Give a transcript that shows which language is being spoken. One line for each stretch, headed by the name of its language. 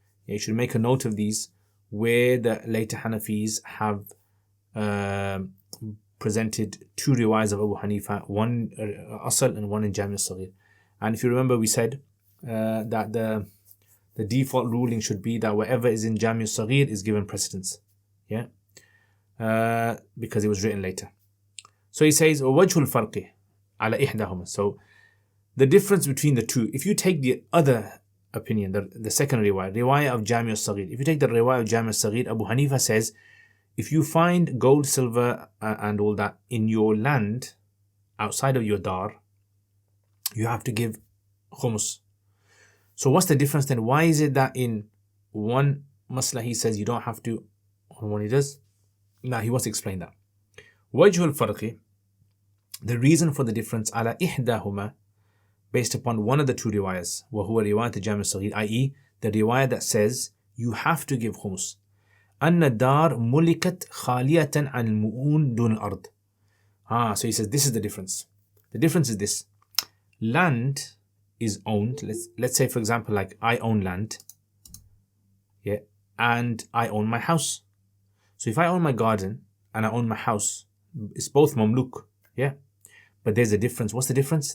English: Yeah, you should make a note of these where the later Hanafis have presented 2 riwayas of Abu Hanifa, one Asl and one in Jami' al-Saghir. And if you remember, we said that the default ruling should be that whatever is in Jami' al-Saghir is given precedence. Yeah, because it was written later. So he says,
Arabic: وَوَجْهُ الْفَرْقِ عَلَى إِحْدَاهُمَا.
English: So the difference between the 2, if you take the other opinion, the second riwayah of Jami' al-Saghir, if you take the riwayah of Jami' al-Saghir, Abu Hanifa says, if you find gold, silver and all that in your land, outside of your dar, you have to give khumus. So what's the difference then? Why is it that in one masla he says you don't have to, on one he does? Now he wants to explain that.
Arabic: وَجْهُ الْفَرْقِ,
English: the reason for the difference,
Arabic: عَلَى إِحْدَاهُمَا,
English: based upon one of the 2 riwayas,
Arabic: وهو رواية جامع الصغير,
English: i.e. the riwayah that says you have to give khums.
Arabic: أن الدار ملكت خالية عن المؤون دون الأرض.
English: So he says this is the difference. The difference is this. Land is owned. Let's say for example, like I own land, yeah, and I own my house. So if I own my garden and I own my house, it's both mamluk, yeah. But there's a difference. What's the difference?